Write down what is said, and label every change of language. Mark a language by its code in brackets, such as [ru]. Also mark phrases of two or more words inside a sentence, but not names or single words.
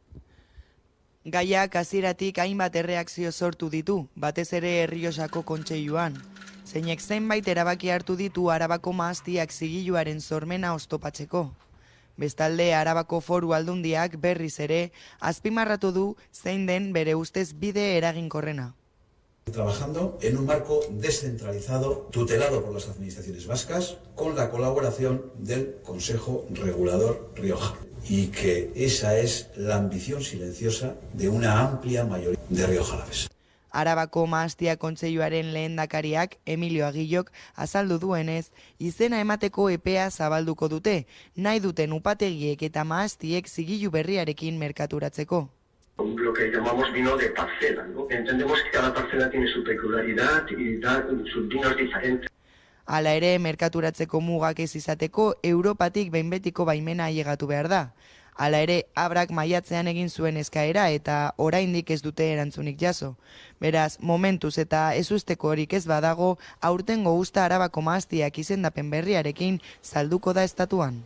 [eu] Gaiak hasieratik hainbat erreakzio sortu ditu, batez ere Errioxako kontseiluan. Zeinek zenbait erabaki hartu ditu Arabako mahastiak zigiluaren sormena oztopatzeko. Bestalde, Arabako Foru Aldundiak berriz ere azpimarratu du zein den bere ustez bide eraginkorrena. [es] Trabajando en un marco descentralizado, tutelado por las administraciones vascas, con la colaboración del Consejo Regulador Rioja. Y que esa es la ambición silenciosa de una amplia mayoría de riojalaves. [eu] Arabako mahastia kontseiluaren lehendakariak, Emilio Agillok, azaldu duenez, izena emateko epea zabalduko dute, nahi duten upategiek eta mahastiek zigilu berriarekin merkaturatzeko. [es] Lo que llamamos vino de parcela, ¿no? Entendemos que cada parcela tiene su peculiaridad y da sus vinos diferentes. [eu] Hala ere, merkaturatzeko mugak ez izateko, Europatik behin betiko baimena ailegatu behar da. Hala ere, Abrak maiatzean egin zuen eskaera eta oraindik ez dute erantzunik jaso. Beraz, momentuz eta ezusteko horik ez badago, aurtengo usta Arabako Mahastiak izendapen berriarekin salduko da estatuan.